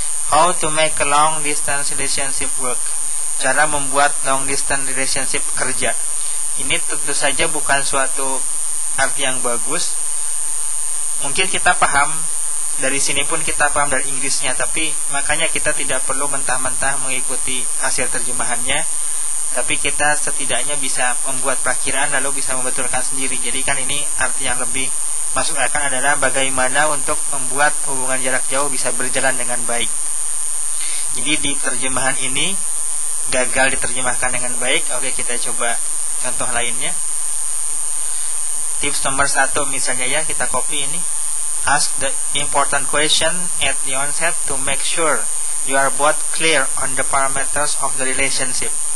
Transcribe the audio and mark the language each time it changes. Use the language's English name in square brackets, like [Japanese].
[English] How to make a long distance relationship work. [Indonesian] Cara membuat [English] long distance relationship [Indonesian] kerja. Ini tentu saja bukan suatu arti yang bagus. Mungkin kita paham dari sini pun kita paham dari Inggrisnya, tapi makanya kita tidak perlu mentah-mentah mengikuti hasil terjemahannya, tapi kita setidaknya bisa membuat prakiraan lalu bisa membetulkan sendiri. Jadi kan ini arti yang lebih masuk akal adalah bagaimana untuk membuat hubungan jarak jauh bisa berjalan dengan baik. Jadi di terjemahan ini gagal diterjemahkan dengan baik. Oke, kita coba contoh lainnya. Tips nomor 1 misalnya ya, kita copy ini. [English] Ask the important question at the onset to make sure you are both clear on the parameters of the relationship.